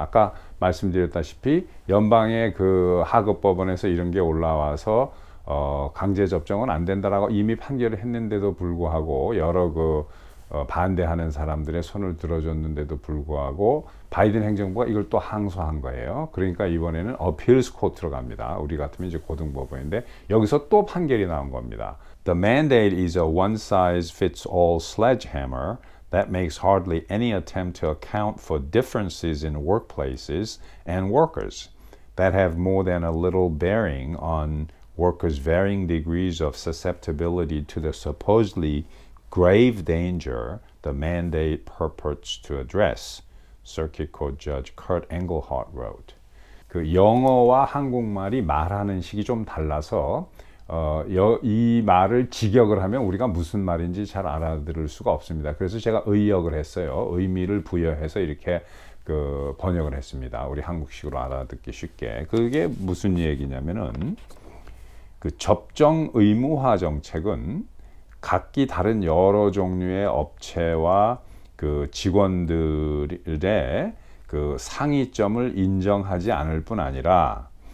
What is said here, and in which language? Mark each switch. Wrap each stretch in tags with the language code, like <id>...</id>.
<ko>아까 말씀드렸다시피 연방의 그 하급법원에서 이런 게 올라와서 강제 접종은 안 된다라고 이미 판결을 했는데도 불구하고 여러 반대하는 사람들의 손을 들어줬는데도 불구하고 바이든 행정부가 이걸 또 항소한 거예요. 그러니까 이번에는 어필스 코트로 갑니다. 우리 같으면 이제 고등법원인데 여기서 또 판결이 나온 겁니다.</ko> <en>The mandate is a one-size-fits-all sledgehammer that makes hardly any attempt to account for differences in workplaces and workers that have more than a little bearing on workers' varying degrees of susceptibility to the supposedly grave danger the mandate purports to address, Circuit Court Judge Kurt Engelhardt wrote.</en> <ko>그 영어와 한국말이 말하는 식이 좀 달라서 이 말을 직역을 하면 우리가 무슨 말인지 잘 알아들을 수가 없습니다. 그래서 제가 의역을 했어요. 의미를 부여해서 이렇게 그 번역을 했습니다. 우리 한국식으로 알아듣기 쉽게. 그게 무슨 얘기냐면은 그 접종 의무화 정책은 각기 다른 여러 종류의 업체와 그 직원들의 그 상이점을 인정하지 않을 뿐 아니라</ko>